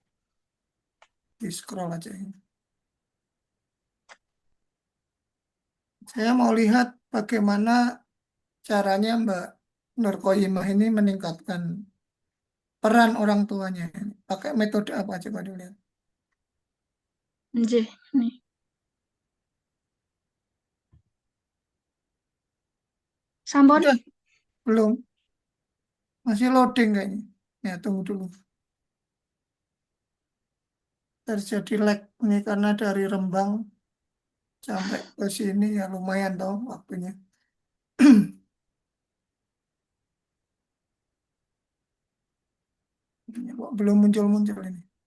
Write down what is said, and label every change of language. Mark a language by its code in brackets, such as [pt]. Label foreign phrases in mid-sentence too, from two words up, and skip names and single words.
[id] Di scroll aja ini. Saya mau lihat bagaimana caranya Mbak Nurkoyimah ini meningkatkan peran orang tuanya. Pakai metode apa coba dilihat. [jv] Nggih, nih. Sampun, [id] Udah, belum. Masih loading kayaknya. Ya, tunggu dulu. Terjadi lag ini karena dari Rembang sampai ke sini ya lumayan toh waktunya. Ini kok belum muncul-muncul ini.